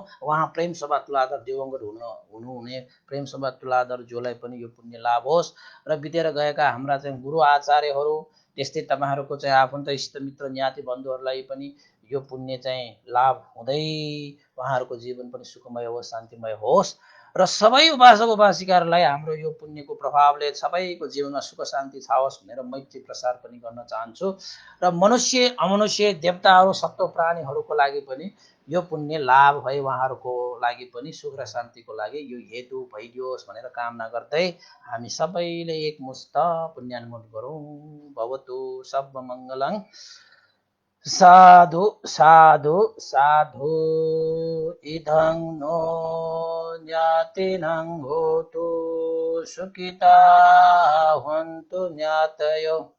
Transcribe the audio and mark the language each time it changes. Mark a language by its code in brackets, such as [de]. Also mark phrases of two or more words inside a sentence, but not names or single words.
[ne] उहाँ प्रेम शोभा तुलाधर दिवंगत हुनुहुने प्रेम शोभा तुलाधर ज्यूलाई पनि यो पुण्य लाभ होस् र बितेर गएका हाम्रा चाहिँ गुरु आचार्यहरू, त्यस्तै तपाईँहरूको चाहिँ आफन्त इष्टमित्र ज्ञाति बन्धुहरूलाई पनि यो पुण्य चाहिँ लाभ हुँदै उहाँहरूको जीवन पनि सुखमय होस्, शान्तिमय होस् र सबै उपासक उपासिकाहरूलाई हाम्रो यो पुण्यको प्रभावले सबैको जीवनमा सुख शान्ति छाओस् भनेर मैत्री प्रसार पनि गर्न चाहन्छु। र मनुष्य अमनुष्य देवताहरू सत्व प्राणीहरूको लागि पनि यो पुण्य लाभ भए उहाँहरूको लागि पनि सुख र शान्तिको लागि यो हेतु भइदियोस् भनेर कामना गर्दै हामी सबैले एकमुष्ट पुण्यानुमोदन गरौँ। [pi] भवतु सब मङ्गलं। साधु साधु साधु। इदं नो ज्ञातिनं होतु सुखिता हन्तु ज्ञातयो।